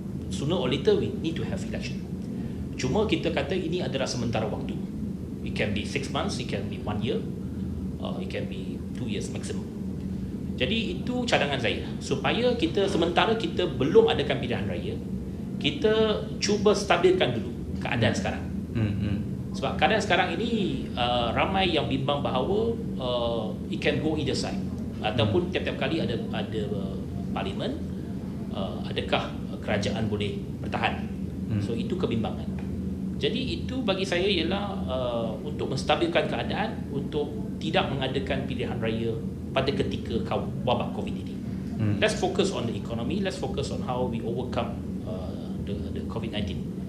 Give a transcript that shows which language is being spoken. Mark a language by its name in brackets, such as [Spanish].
[English] Sooner or later we need to have election. [Malay] Cuma kita kata ini adalah sementara waktu. [English] It can be 6 months, it can be 1 year, it can be 2 years maximum. [Malay] Jadi itu cadangan saya, supaya sementara kita belum adakan pilihan raya, kita cuba stabilkan dulu keadaan sekarang. Sebab keadaan sekarang ini ramai yang bimbang bahawa it can go either side, ataupun tiap-tiap kali ada parlimen, adakah kerajaan boleh bertahan. So itu kebimbangan. Jadi itu bagi saya ialah untuk menstabilkan keadaan, untuk tidak mengadakan pilihan raya pada ketika wabak COVID ini. [English] Let's focus on the economy, let's focus on how we overcome the COVID-19.